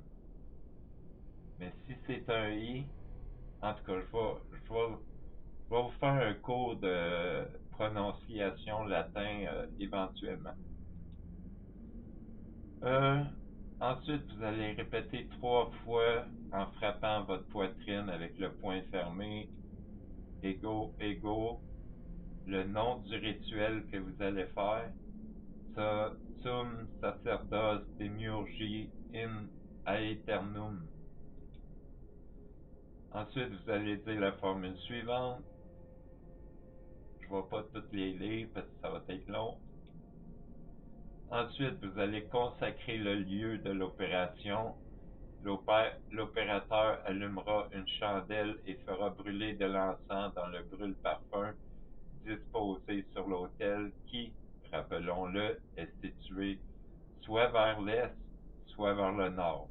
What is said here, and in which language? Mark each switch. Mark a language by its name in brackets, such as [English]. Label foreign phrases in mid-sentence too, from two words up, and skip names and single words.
[French] Mais si c'est un I, en tout cas, je vais vous faire un cours de prononciation latin éventuellement. Euh, Ensuite, vous allez répéter 3 fois en frappant votre poitrine avec le poing fermé. [Latin] Ego, ego, [French] le nom du rituel que vous allez faire. Ça, [Latin] sum sacerdos demiurgi in aeternum. [French] Ensuite, vous allez dire la formule suivante. Je ne vais pas toutes les lire parce que ça va être long. Ensuite, vous allez consacrer le lieu de l'opération. L'opérateur allumera une chandelle et fera brûler de l'encens dans le brûle-parfum disposé sur l'autel qui, rappelons-le, est situé soit vers l'est, soit vers le nord.